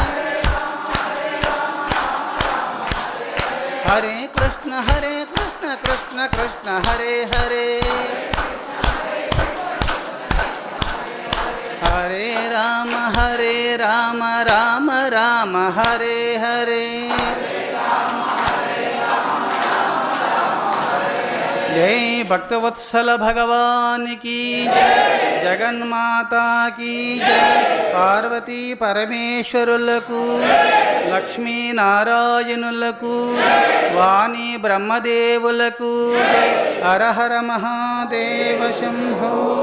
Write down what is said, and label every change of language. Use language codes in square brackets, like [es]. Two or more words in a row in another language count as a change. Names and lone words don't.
[te] హరే కృష్ణ కృష్ణ కృష్ణ హరే హరే. హరే రామ రామ రామ హరే హరే జై భక్తవత్సల భగవానికి జగన్మాతా కీ జై పార్వతీ పరమేశ్వరులకు లక్ష్మీనారాయణులకు వాణి బ్రహ్మదేవులకు జై హర హర మహాదేవ శంభో.